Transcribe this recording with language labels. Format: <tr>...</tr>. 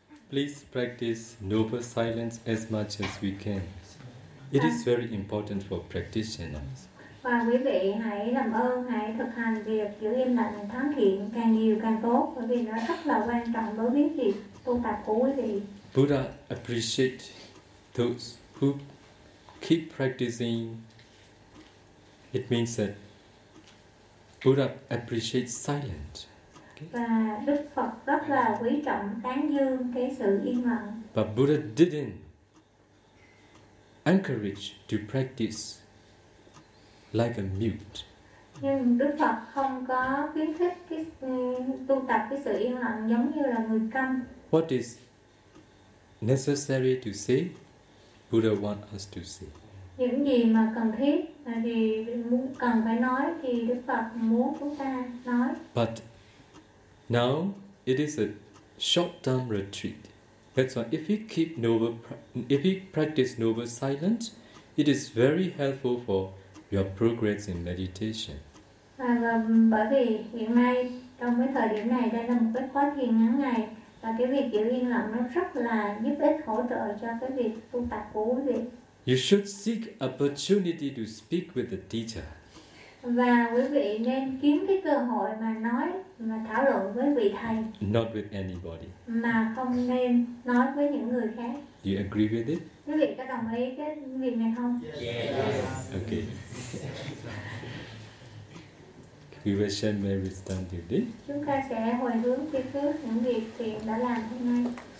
<en>Please practice noble silence as much as we can. It is very important for practitioners.</en> <vi>Và quý vị hãy làm ơn hãy thực hành việc giữ im lặng thánh thiện càng nhiều càng tốt, bởi vì nó rất là quan trọng đối với việc tu tập của quý vị.</vi> <en>Buddha appreciate those who keep practicing. It means that Buddha appreciates silence.</en> <vi>Và Đức Phật rất là quý trọng tán dương cái sự im lặng.</vi> <en>But Buddha didn't encourage to practice like a mute.</en> <vi>Nhưng Đức Phật không có khuyến khích cái tu tập cái sự im lặng giống như là người câm.</vi> <en>What is necessary to say, Buddha want us to say.</en> <vi>Những gì mà cần thiết thì muốn cần phải nói thì Đức Phật muốn chúng ta nói.</vi> <en>But now it is a short-term retreat. That's why if we keep noble, if we practice noble silence, it is very helpful for your progress in meditation.</en> <vi>Và bởi vì hiện nay trong cái thời điểm này đây là một cái khóa thiền ngắn ngày và cái việc giữ yên lặng nó rất là giúp ích hỗ trợ cho cái việc tu tập của quý vị.</vi> <en>You should seek opportunity to speak with the teacher.</en> <vi>Và quý vị nên kiếm cái cơ hội mà nói, mà thảo luận với vị thầy.</vi> <en>Not with anybody.</en> <vi>Mà không nên nói với những người khác.</vi> <en>Do you agree with it?</en> <vi>Quý vị có đồng ý cái việc này không?</vi> <en>Yes. Okay. We will share my wisdom today.</en> <vi>Chúng ta sẽ hồi hướng tiếp trước những việc thiện đã làm hôm nay.</vi>